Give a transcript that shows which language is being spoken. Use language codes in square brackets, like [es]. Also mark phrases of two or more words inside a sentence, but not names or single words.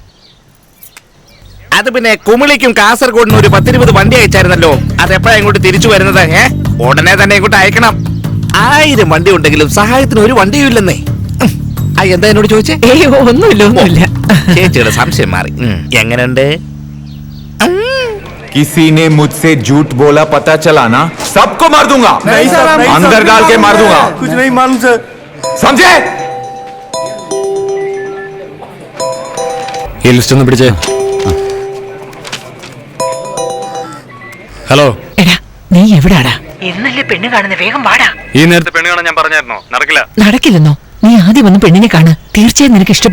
[ml] അത് പിന്നെ കുമിളിക്കും കാസർഗോഡിനും ഒരു 10-20 വണ്ടി അയച്ചായിരുന്നല്ലോ. അതെപ്പോഴാ ഇങ്ങോട്ട് തിരിച്ചു വരുന്നത്? ഉടനെ തന്നെ ഇങ്ങോട്ട് അയക്കണം. 1000 വണ്ടി ഉണ്ടെങ്കിലും സഹായത്തിന് ഒരു വണ്ടിയും ഇല്ലെന്നേ. എന്താ എന്നോട് ചോദിച്ചേ? ഒന്നുമില്ല. ചേച്ചിയുടെ സംശയം മാറി. എങ്ങനെയുണ്ട്? [hi] किसी ने मुझसे झूठ बोला, पता चला ना सबको मार दूंगा। नहीं सर, अंदर डाल के मार दूंगा। कुछ नहीं मालूम सर। समझे? [ml] ഈ ലിസ്റ്റ് ഒന്ന് പിടിച്ചേ. ഹലോ, എടാ, നീ എവിടാടാ? ഇന്നല്ലേ പെണ്ണ് കാണുന്ന, വേഗം വാടാ. ഈ നേരത്തെ പെണ്ണ് കാണാൻ ഞാൻ പറഞ്ഞായിരുന്നോ? നടക്കില്ല. നടക്കില്ലെന്നോ? നീ ആദ്യം വന്ന് പെണ്ണിനെ കാണുക. തീർച്ചയായും നിനക്ക് ഇഷ്ടപ്പെടും.